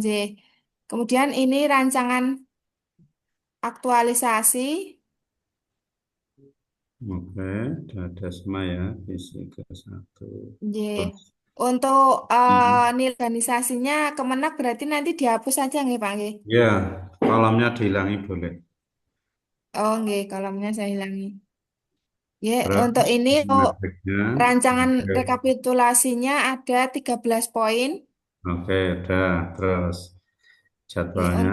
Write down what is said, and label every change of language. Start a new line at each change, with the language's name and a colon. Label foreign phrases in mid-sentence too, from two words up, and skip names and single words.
Indonesian: Kemudian ini rancangan aktualisasi. Oke, ada semua ya, fisika satu. J. Terus. Untuk Hmm. nilai organisasinya Kemenak berarti nanti dihapus aja nggih Pak nggih? Ya, kolamnya dihilangi boleh. Oh nggih, kolomnya saya hilangi. Ya, untuk Terus, ini metriknya. rancangan Oke, rekapitulasinya ada 13 poin. oke, udah. Terus, Ya, jadwalnya.